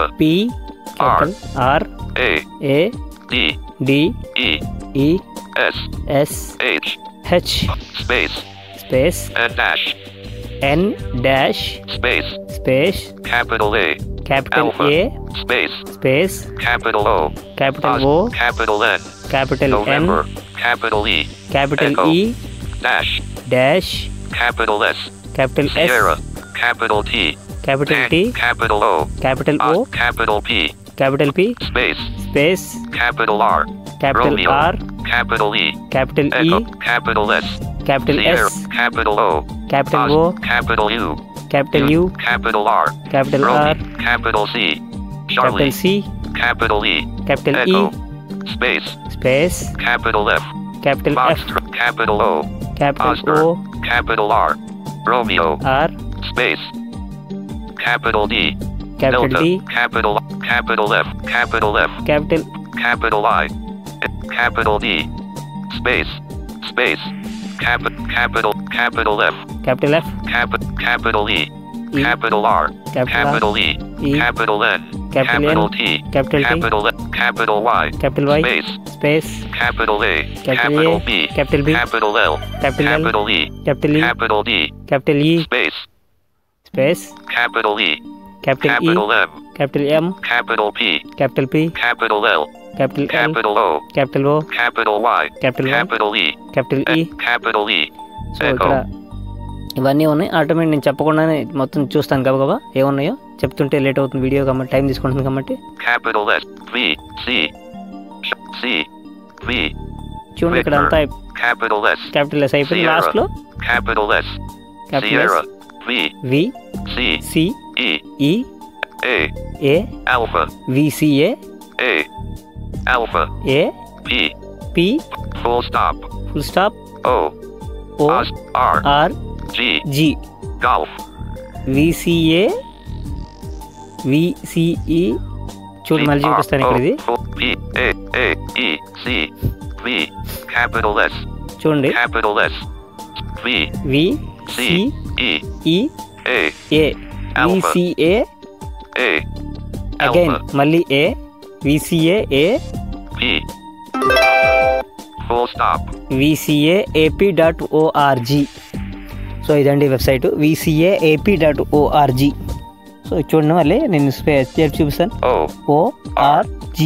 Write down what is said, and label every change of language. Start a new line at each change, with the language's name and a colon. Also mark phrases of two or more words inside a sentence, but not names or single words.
English: P capital R A D E S H space N dash space capital A Alpha space capital O capital O capital N capital November N capital E capital Echo. E dash capital S capital Sierra S capital T capital T capital O capital O capital P space capital R capital Romeo R capital E capital Echo E capital S capital Sierra S capital O capital O capital U capital U capital R capital Romy R capital C capital Charlie C capital E capital Echo E space capital F capital F Foxtrot capital O capital Oscar O capital R Romeo R space capital D capital Delta D capital F capital I capital D space capital F capital F capital E E capital R capital E E capital N capital N T capital T capital Y capital Y space capital A capital A B capital B capital L capital L capital E capital E capital D capital E space capital E capital E capital M capital M capital P capital P capital L capital L capital O capital O capital Y capital Y capital E capital E capital E
Telugu: సో ఇక్కడ ఇవన్నీ ఉన్నాయి. ఆటోమేటిక్ నేను చెప్పకుండానే మొత్తం చూస్తాను గబగబా ఏమున్నాయో. చెప్తుంటే లేట్ అవుతుంది వీడియో కాబట్టి, టైం తీసుకుంటుంది కాబట్టి.
English: capital S V C
Telugu: చూడండి ఇక్కడ అంతా
English: capital S capital S
Telugu: అయిపోయింది. లాస్ట్ లో
English: capital S capital Sierra S V C E E A Alpha V C A Alpha A P P full stop O O R R G G golf V C A V C E
Telugu: చూడు మళ్ళీ చూపిస్తాను ఇక్కడ ఇది.
English: P A E C V capital S
Telugu: చూడండి
English: capital S V V C E A V C A అగైన్ మళ్ళీ A V C A P full stop VCAAP.org.
Telugu: సో ఇదండి వెబ్సైట్ VCAAP.org. సో చూడండి మళ్ళీ నేను చూపిస్తాను. ORG.